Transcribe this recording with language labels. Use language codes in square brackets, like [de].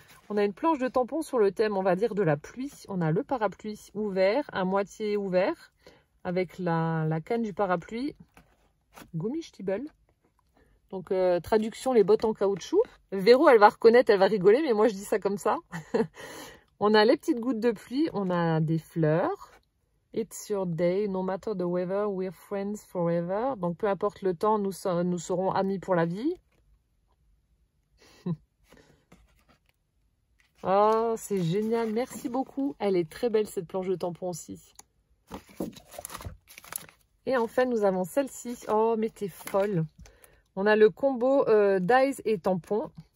[fr] On a une planche de tampons sur le thème, on va dire, de la pluie. On a le parapluie ouvert, à moitié ouvert, avec la canne du parapluie. Gummistibel. Donc, traduction, les bottes en caoutchouc. Véro, elle va reconnaître, elle va rigoler, mais moi, je dis ça comme ça. On a les petites gouttes de pluie, on a des fleurs. [en] It's your day, no matter the weather, we're friends forever. [fr] Donc, peu importe le temps, nous serons amis pour la vie. Oh, c'est génial. Merci beaucoup. Elle est très belle, cette planche de tampons aussi. Et enfin, nous avons celle-ci. Oh, mais t'es folle. On a le combo dies et tampons.